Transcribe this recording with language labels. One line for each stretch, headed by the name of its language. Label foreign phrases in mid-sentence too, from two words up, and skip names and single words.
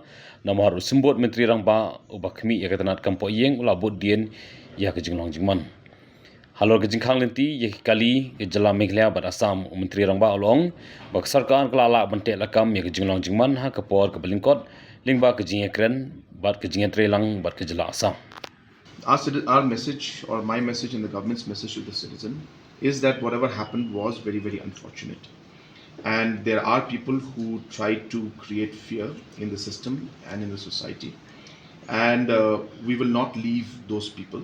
Khasi: Namar usimbot Myntri Rangbah ubak kami ya ke tanat kampo yeng ulabut dien ya ke jinglong jingman. Halor ke jingkhang lenti ya ke kali ke jela Meghalaya bat Assam Myntri Rangbah ulong bak sarkar kelala bantek lakam ya ke jinglong jingman ha ke por ke belingkot lingba ke jingye kren bat ke jingye trelang bat ke jela Assam.
English: Our message, or my message and the government's message to the citizen, is that whatever happened was very, very unfortunate. And there are people who try to create fear in the system and in the society. And we will not leave those people.